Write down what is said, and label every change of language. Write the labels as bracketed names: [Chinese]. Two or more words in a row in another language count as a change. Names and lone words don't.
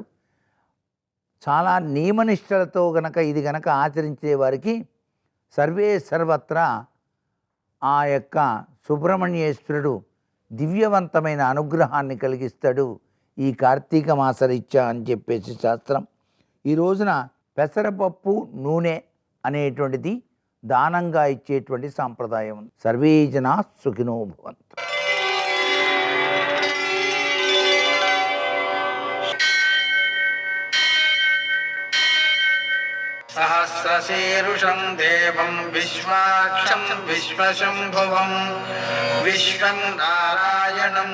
[Telugu] చాలా నియమనిష్టలతో గనక ఇది గనక ఆచరించే వారికి సర్వే సర్వత్రా ఆ యొక్క సుబ్రహ్మణ్యేశ్వరుడు దివ్యవంతమైన అనుగ్రహాన్ని కలిగిస్తాడు ఈ కార్తీక మాసరీత్యా అని చెప్పేసి శాస్త్రం. ఈ రోజున పెసరపప్పు నూనె అనేటువంటిది దానంగా ఇచ్చేటువంటి సాంప్రదాయం ఉంది. [Sanskrit] సర్వే జనా సుఖినో భవంతు. सहस्रशीर्षं देवं विश्वाक्षं विश्वशम्भुवं विश्वं नारायणं